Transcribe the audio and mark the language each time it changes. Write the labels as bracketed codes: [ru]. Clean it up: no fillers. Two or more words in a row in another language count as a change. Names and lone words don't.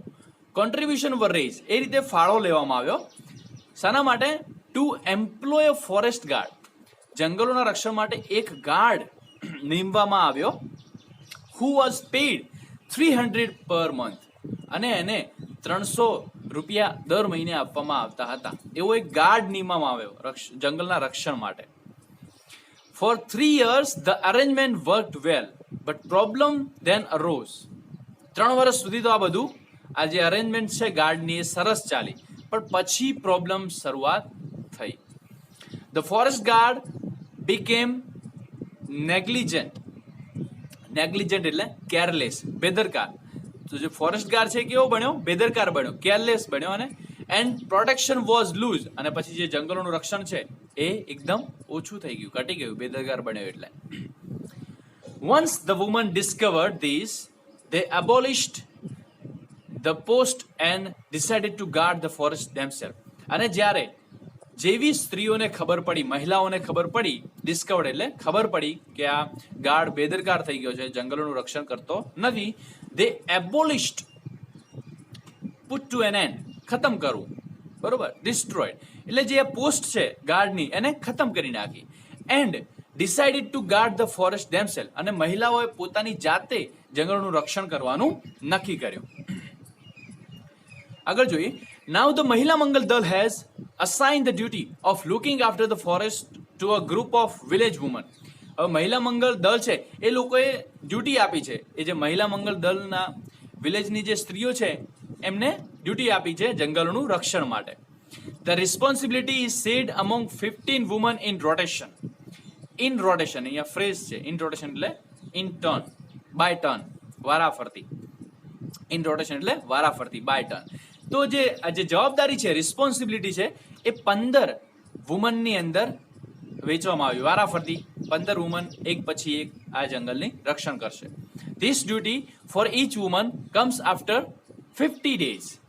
[en] Contribution were raised, [gu] એ રીતે ફાળો લેવામાં આવ્યો. શાના માટે? [en] To employ a forest guard, [gu] જંગલોના રક્ષણ માટે એક ગાર્ડ નીમવામાં આવ્યો. [en] who was paid 300 per month, [gu] અને એને 300 રૂપિયા દર મહિને આપવામાં આવતા હતા. એવો એક ગાર્ડ નીમવામાં આવ્યો જંગલના રક્ષણ માટે. [en] For 3 years the arrangement worked well, but problem then arose. [gu] 3 વર્ષ સુધી તો આ બધું આ જે અરેન્જમેન્ટ છે ગાર્ડની એ સરસ ચાલી, પણ પછી પ્રોબ્લેમ શરૂઆત થઈ. [en] The forest guard became negligent [gu] એટલે કેરલેસ, બેદરકાર. તો જે ફોરેસ્ટ ગાર્ડ છે કેવો બન્યો? બેદરકાર બન્યો, કેરલેસ બન્યો, અને [en] and protection was loose, [gu] અને પછી જે જંગલોનું રક્ષણ છે એ એકદમ ઓછું થઈ ગયું, ઘટી ગયું, બેદરકાર બન્યો એટલે. [en] Once the women discovered this, they abolished the post and decided to guard the forest themselves. [gu] અને જ્યારે જેવી સ્ત્રીઓને ખબર પડી, મહિલાઓને ખબર પડી, ડિસ્કવર્ડ એટલે ખબર પડી કે આ ગાર્ડ બેદરકાર થઈ ગયો છે, જંગલોનું રક્ષણ કરતો નથી, [en] they abolished, put to an end, [gu] ખતમ કરવું, બરોબર, destroyed એટલે જે આ પોસ્ટ છે ગાર્ડની એને ખતમ કરી નાખી. [en] એન્ડ decided to guard the forest themselves, [gu] અને મહિલાઓએ પોતાની જાતે જંગલોનું રક્ષણ કરવાનું નક્કી કર્યું. આગળ જોઈએ. [en] Now the Mahila Mangal Dal has assigned the duty of looking after the forest to a group of village women. [gu] હવે મહિલા મંગળ દળ છે એ લોકોએ ડ્યુટી આપી છે, એ જે મહિલા મંગળ દળના વિલેજની જે સ્ત્રીઓ છે એમને ડ્યુટી આપી છે જંગલોનું રક્ષણ માટે. [en] The responsibility is shared among 15 women in rotation. In rotation [gu] અહીંયા ફ્રેઝ છે, [en] in rotation એટલે in turn, by turn, વારાફરતી. In rotation [gu] એટલે વારાફરતી, [en] by turn. [gu] તો જે જવાબદારી છે, રિસ્પોન્સિબિલિટી છે, એ 15 વુમનની અંદર વેચવામાં આવી, વારાફરતી 15 વુમન એક પછી એક આ જંગલની રક્ષણ કરશે. [en] This duty for each woman comes after 15 days.